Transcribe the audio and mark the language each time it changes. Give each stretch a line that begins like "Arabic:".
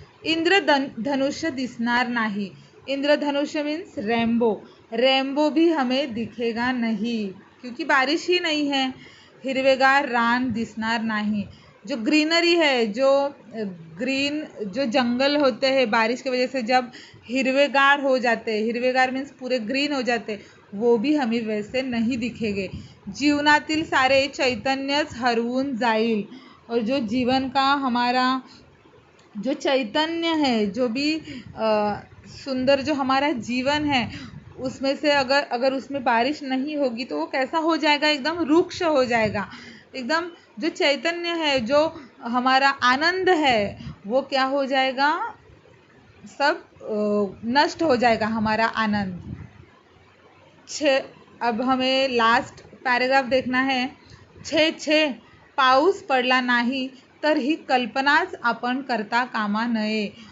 Marathi: इंद्रधनुष्य दिसणार नाही.
Hindi: इंद्रधनुष्य मीन्स रेम्बो भी हमें दिखेगा नहीं क्योंकि बारिश ही नहीं है.
Marathi: हिरवेगार रान दिसणार नाही.
Hindi: जो ग्रीनरी है, जो जंगल होते हैं बारिश की वजह से जब हिरवेगार हो जाते हैं, हिरवेगार मीन्स पूरे ग्रीन हो जाते, वो भी हमें वैसे नहीं दिखेंगे.
Marathi: जीवनातील सारे चैतन्यच हरवून जाईल.
Hindi: और जो जीवन का हमारा जो चैतन्य है, जो भी सुंदर जो हमारा जीवन है उसमें से अगर उसमें बारिश नहीं होगी तो वो कैसा हो जाएगा, एकदम रुक्ष हो जाएगा. एकदम जो चैतन्य है, जो हमारा आनंद है वो क्या हो जाएगा, सब नष्ट हो जाएगा हमारा आनंद. अब हमें लास्ट पैराग्राफ देखना है.
Marathi: 6 पाऊस पडला नाही तर ही कल्पनाच आपण करता कामा नये.